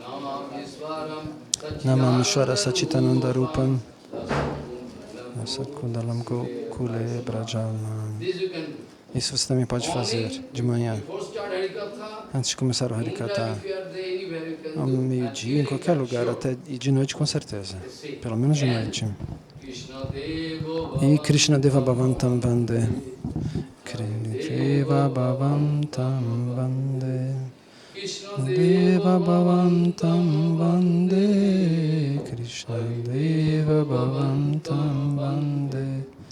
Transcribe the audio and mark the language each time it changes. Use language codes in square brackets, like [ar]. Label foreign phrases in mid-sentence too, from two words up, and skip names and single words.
[sa] Namamishvara Sachitananda Rupam Sakundalam Gokule Brajalam. [pt] Isso você também pode fazer de manhã, antes de começar o Harikatha, ao meio-dia, em qualquer lugar, até e de noite com certeza, pelo menos de noite. [sa] E Krishna Deva Bhavantam Vande, Krishna Bhavantam Vande, Deva Bhavantam Vande, Krishna Deva Bhavantam Vande.